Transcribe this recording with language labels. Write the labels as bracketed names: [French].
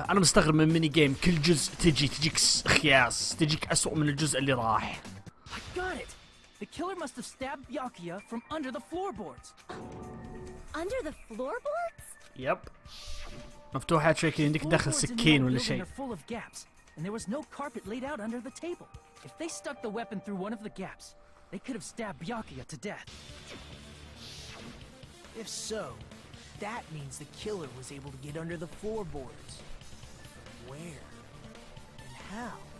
[Arabic] أنا مستغرب من ميني جيم كل جزء تجيك خياس، تجيك أسوأ من الجزء اللي راح. [English] I got it. The killer must have stabbed Byakuya from under the floorboards. Under the floorboards? [Arabic] يب. مفتوحة شوي كذا عندك داخل سكين ولا شيء. [English] Full of gaps, and there was no carpet laid out under the table. If they stuck the weapon through one of the gaps, they could have stabbed Byakuya to death. If so, that means the killer was able to get under the floorboards. Where? And how?